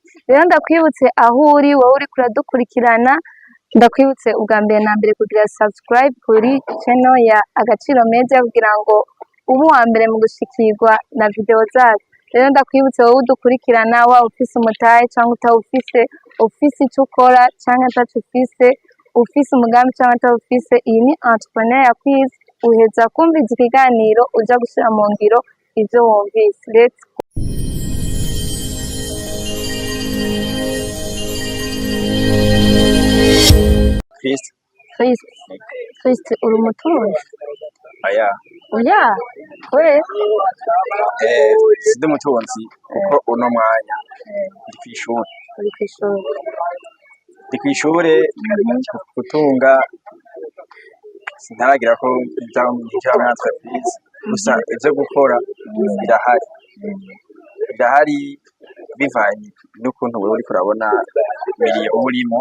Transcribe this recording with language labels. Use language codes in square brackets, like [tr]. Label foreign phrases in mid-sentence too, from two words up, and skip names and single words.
[rn] Rero ndakwibutse aho uri wowe uri kuradukurikirana, ndakwibutse ubwa mbere na mbere kugira subscribe kuri channel ya Agaciro Media kugira ngo ubu wa mbere mu gushikirwa na video zacu. Rero ndakwibutse wowe udukurikirana wa ufise umutahe cyangwa utawufise icyo ukora cyangwa atacufise ufise umugambi cyangwa atawufise, iyi ni Entrepreneur Yakwizi uheza kumviza ikiganiro uja gushira mu ngiro ivyo wumvise. [en] Let's go. [rn] Chris uri umutunzi? Oya we sidi umutunzi kuko uno mwanya ndi kwishuri gutunga sinaragira ko njya muri entreprise gusa ivyo gukora birahari bivanye n'ukuntu wewe uriko urabona miliyo urimo.